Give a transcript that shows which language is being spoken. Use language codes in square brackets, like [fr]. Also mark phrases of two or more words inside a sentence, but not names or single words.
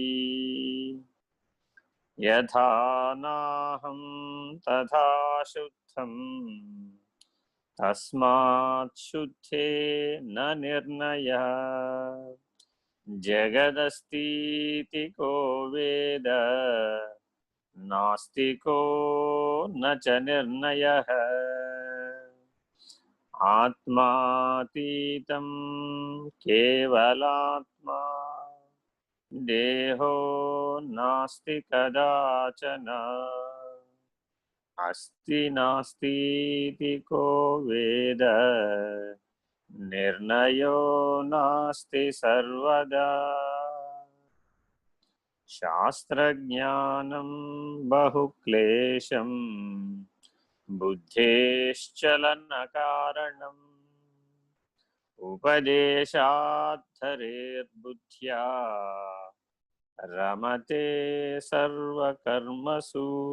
[sa] యథా నాహం తథా శుద్ధం తస్మాత్ శుద్ధే న నిర్ణయః. జగదస్तीति को वेद नास्तिको न च निर्णयः. आत्मातीतं केवलात्मा देहो नास्ति कदाचन. अस्ति नास्तीति को वेद నిర్ణయో నాస్తి సర్వదా. శాస్త్రజ్ఞానం బహుక్లేశం బుద్ధేశ్చలన కారణం ఉపదేశాద్ధరేర్బుద్ధ్యా రమతే సర్వకర్మసు.